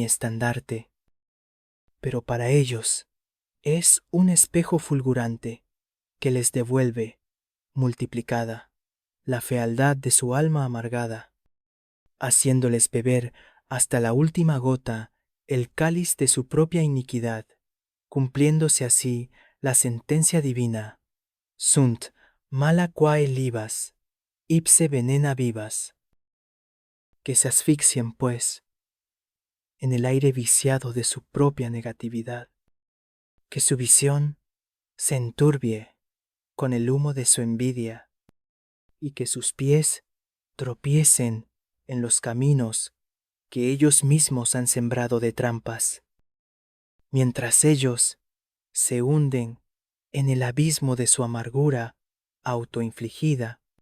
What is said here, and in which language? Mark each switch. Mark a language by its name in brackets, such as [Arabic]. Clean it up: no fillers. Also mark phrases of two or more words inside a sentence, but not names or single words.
[Spanish] estandarte, pero para ellos es un espejo fulgurante que les devuelve, multiplicada, la fealdad de su alma amargada, haciéndoles beber hasta la última gota el cáliz de su propia iniquidad, cumpliéndose así la sentencia divina: [Latin] sunt mala quae libas, ipse venena vivas. [Spanish] Que se asfixien, pues, en el aire viciado de su propia negatividad, que su visión se enturbie con el humo de su envidia, y que sus pies tropiecen en los caminos que ellos mismos han sembrado de trampas, mientras ellos se hunden en el abismo de su amargura autoinfligida.